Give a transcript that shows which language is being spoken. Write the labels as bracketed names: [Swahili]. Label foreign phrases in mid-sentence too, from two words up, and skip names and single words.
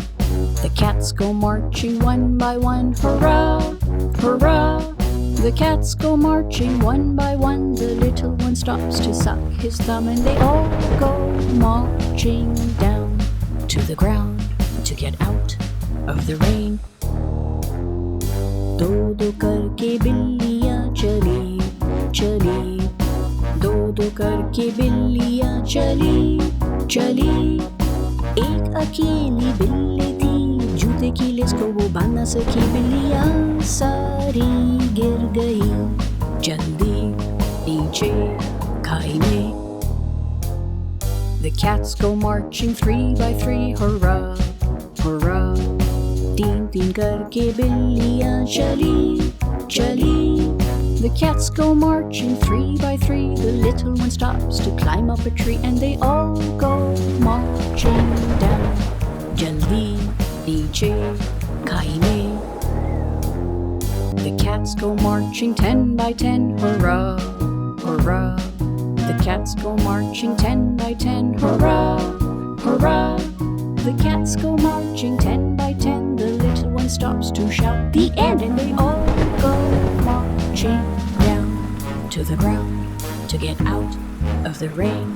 [English] The cats go marching one by one, hurrah, hurrah. The cats go marching one by one. The little one stops to suck his thumb, and they all go marching down to the ground to get out of the rain. [Hindi] दो करके बिल्लियाँ चली चली, दो करके बिल्लियाँ चली चली। एक अकेली बिल्ली थी, जूते की लेस को वो बांध ना सकी। बिल्लियाँ सारी गिर गई जल्दी नीचे खाई में। [English] The cats go marching three by three, hurrah, hurrah. [Hindi] तीन तीन करके बिल्लियाँ चली चली। [English] The cats go marching three by three. The little one stops to climb up a tree, and they all go marching down [Hindi] जल्दी नीचे खाई में। [English] The cats go marching 10 by 10, hurrah, hurrah. The cats go marching 10 by 10, hurrah, hurrah. The cats go marching 10 by 10. The little one stops to shout the end, and they all go marching down to the ground to get out of the rain.